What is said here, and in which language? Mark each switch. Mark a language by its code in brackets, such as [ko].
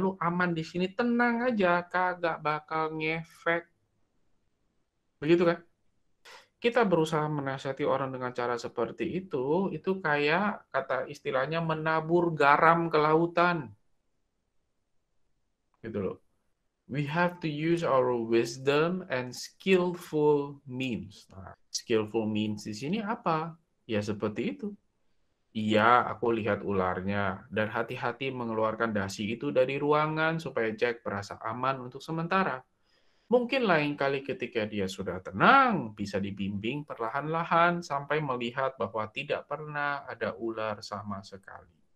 [id] Lu aman di sini, tenang aja, kagak bakal ngefek. Begitu kan? Kita berusaha menasihati orang dengan cara seperti itu kayak kata istilahnya menabur garam ke lautan. Gitu loh. [en] We have to use our wisdom and skillful means. [id] Nah, skillful means di sini apa? Ya seperti itu. Iya, aku lihat ularnya dan hati-hati mengeluarkan dasi itu dari ruangan supaya Jack merasa aman untuk sementara. Mungkin lain kali ketika dia sudah tenang, bisa dibimbing perlahan-lahan sampai melihat bahwa tidak pernah ada ular sama sekali.